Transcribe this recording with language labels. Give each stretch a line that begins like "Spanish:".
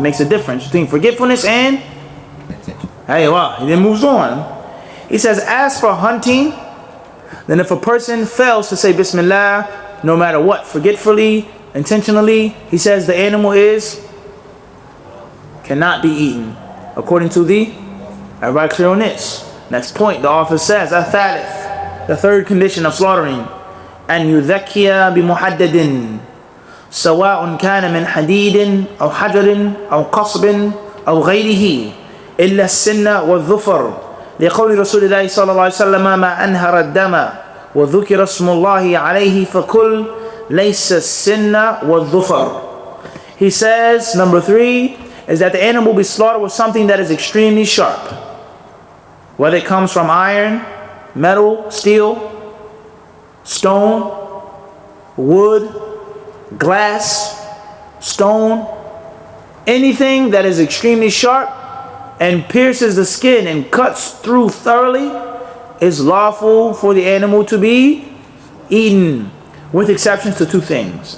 English: He makes a difference between forgetfulness and hey, wow. He then moves on. He says, as for hunting, then if a person fails to say Bismillah, no matter what, forgetfully, intentionally, he says the animal cannot be eaten. According to everybody clear on this? Next point, the author says,
Arabic: الثالث,
English: the third condition of slaughtering,
Arabic: أن يذكي بمحدد سواء كان من حديد أو حجر أو قصب أو غيره إلا السن والظفر لقول رسول الله صلى الله عليه وسلم ما أنهر الدم وذكر اسم الله عليه فكل ليس السن والظفر.
English: He says, number 3, is that the animal will be slaughtered with something that is extremely sharp. Whether it comes from iron, metal, steel, stone, wood, glass, stone, anything that is extremely sharp and pierces the skin and cuts through thoroughly is lawful for the animal to be eaten, with exceptions to 2 things.